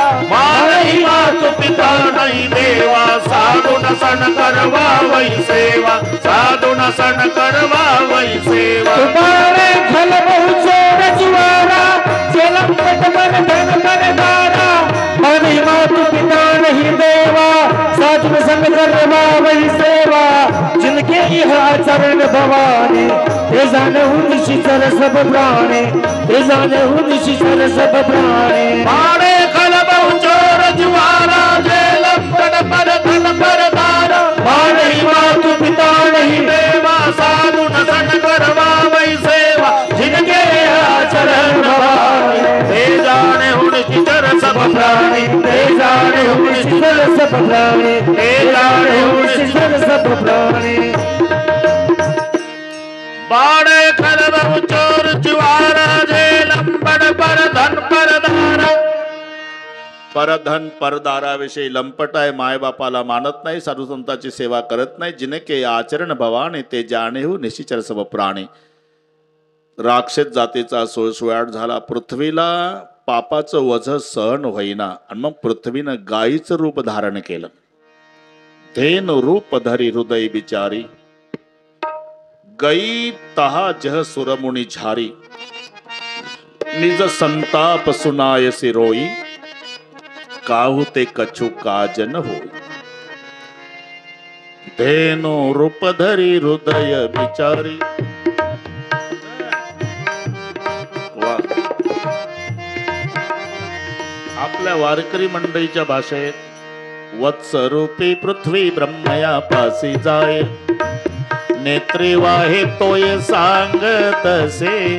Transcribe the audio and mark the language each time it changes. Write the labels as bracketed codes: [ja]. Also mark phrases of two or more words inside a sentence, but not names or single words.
[awa] नहीं मातु पिता नहीं देवा, साधु सन करवा वही सेवा, साधु सन करवा वही सेवा. तुम्हारे खल बहु चोर जुआरा, लंबन पर धन पर धारा. नहीं मातु पिता नहीं देवा, साधु संग करवा वही सेवा. जिनके यह चरण भवानी, ते जाने निशिचर सब प्राणी, ते जाने निशिचर सब प्राणी. मारे खल बहु चोर जुआरा, जे लंबन पर धन पर धारा. नहीं मातु पिता नहीं देवा, साधु सन करवा वही सेवा. जिनके यह चरण भवानी, ते जाने निशिचर सब प्राणी, ते जाने निशिचर सब प्राणी, ते जाने निशिचर सब प्राणी. बाड़े खल बहु चोर जुआरा, जे लंबन पर धन पर धारा. [mr] परधन परदाराविषयी लंपट आहे, मायबापाला मानत नाही, साधू संतांची सेवा करत नाही. [awa] जिनके आचरण भवानी, ते जाणेहू निशिचर सब प्राणी. [mr] राक्षस जातीचा सुळसुळाट झाला. पृथ्वीला पापाचं वझ सहन होईना आणि मग पृथ्वीनं गायीचं रूप धारण केलं. [awa] धेन रूप धरी हृदय बिचारी, गई तहा जह सुरमुनी झारी. निज संताप सुनायसी रोई, काहू ते कछु काजन होई. धेनो रूप धरी हृदय बिचारी. [mr] आपल्या वारकरी मंडळीच्या भाषेत वत्सरूपी पृथ्वी ब्रह्मया पासी जाय, नेत्री वाहे तोय सांगतसे.